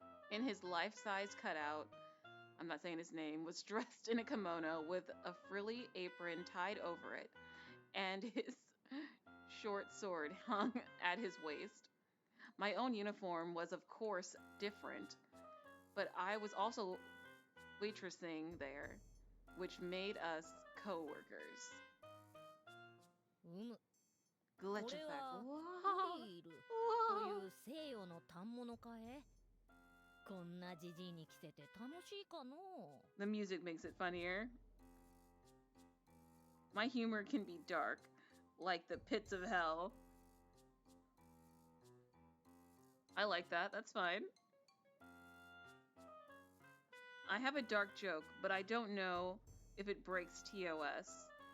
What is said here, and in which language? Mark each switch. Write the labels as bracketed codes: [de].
[en] In his life-size cutout, I'm not saying his name, was dressed in a kimono with a frilly apron tied over it, and his short sword hung at his waist. My own uniform was, of course, different, but I was also waitressing there, which made us co-workers. [ja] これはビールという西洋の反物かえ？こんなジジイに着せて楽しいかの？ [en] The music makes it funnier. My humor can be dark, like the pits of hell. I like that. That's fine. I have a dark joke, but I don't know if it breaks TOS.